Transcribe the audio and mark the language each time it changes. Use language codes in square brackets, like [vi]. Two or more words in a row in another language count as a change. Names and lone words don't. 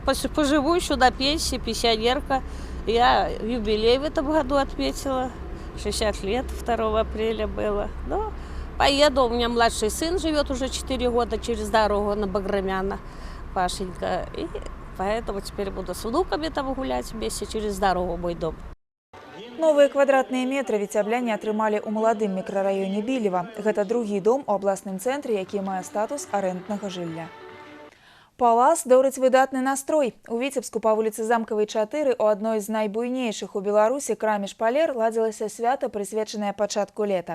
[ru] Поживу еще до пенсии, пенсионерка. Я юбилей в этом году отметила. 60 лет 2 апреля было. Но поеду, у меня младший сын живет уже 4 года через дорогу на Баграмяна, Пашенька. И поэтому теперь буду с внуками там гулять вместе через дорогу мой дом. [be] Новыя квадратныя метры віцябляне атрымалі ў маладым мікрараёне Білева. Гэта другі дом у абласным цэнтры, які мае статус арэнднага жылля. Палас дорыць выдатны настрой. У Віцебску па вуліцы Замкавай 4 у адной з найбуйнейшых у Беларусі краме «Шпалер» ладзілася свята, прысвечанае пачатку лета.